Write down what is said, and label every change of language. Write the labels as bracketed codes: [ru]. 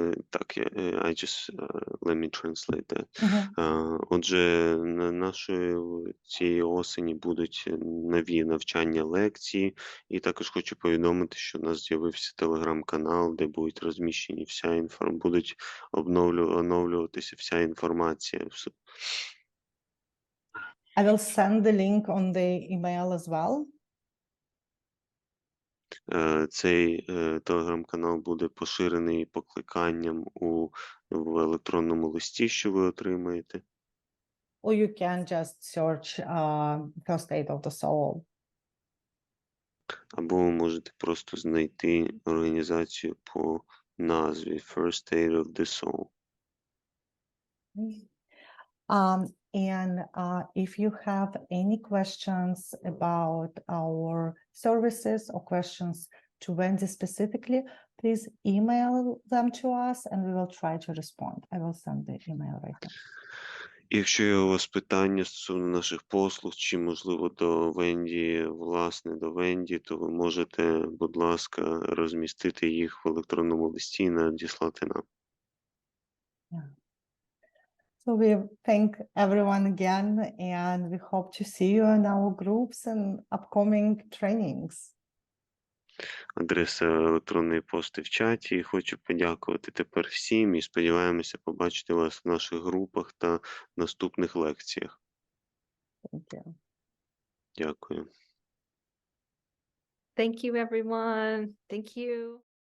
[en] Так, I just let me translate that. [uk] Отже, на нашої цієї осені будуть нові навчання лекції, і також хочу повідомити, що у нас з'явився телеграм-канал, де будуть розміщені вся інформація, будуть оновлюватися вся інформація. [en] I will send the link on the email as well. [uk] Цей телеграм-канал буде поширений покликанням в електронному листі, що ви отримаєте. [en] Or you can just search First Aid of the Soul. [uk] Або ви можете просто знайти організацію по назві First Aid of the Soul. [en] And if you have any questions about our services or questions to Wendy specifically, please email them to us and we will try to respond. I will send the email right now. [uk] Якщо є у вас питання стосовно наших послуг, чи, можливо, до Венді, власне, до Венді, то ви можете, будь ласка, розмістити їх в електронному листі і надіслати нам. [en] Yeah. So we thank everyone again, and we hope to see you in our groups and upcoming trainings. [uk] Адреса електронної пошти в чаті. Хочу подякувати тепер всім і сподіваємося побачити вас в наших групах та наступних лекціях. [en] Thank you. [uk] Дякую. [en] Thank you, everyone. Thank you.